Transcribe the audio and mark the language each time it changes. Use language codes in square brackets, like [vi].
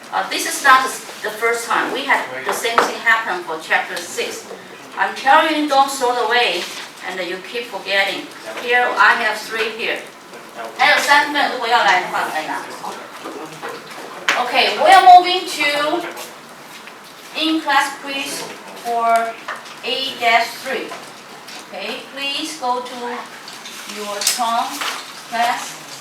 [en] This is not the first time. We had the same thing happen for chapter 6. I'm telling you, don't throw it away, and you keep forgetting. Here, I have 3 here. [zh] 还有3份，如果要来的话来拿。 [en] Okay, we are moving to in-class quiz for A-3. Okay, please go to your turn, class.